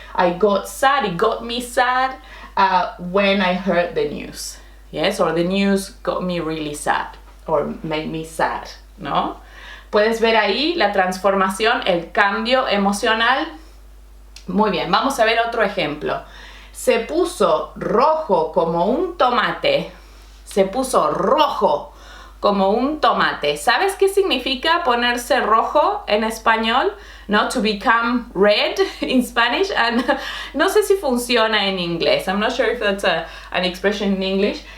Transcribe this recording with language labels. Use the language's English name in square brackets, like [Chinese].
[English] I got sad, it got me sad when I heard the news. Yes, or the news got me really sad, or made me sad, [Spanish] ¿no? Puedes ver ahí la transformación, el cambio emocional. Muy bien, vamos a ver otro ejemplo. Se puso rojo como un tomate. Se puso rojo como un tomate. ¿Sabes qué significa ponerse rojo en español? ¿No? [English] To become red in Spanish. [Spanish] And no sé si funciona en inglés. [English] I'm not sure if that's an expression in English.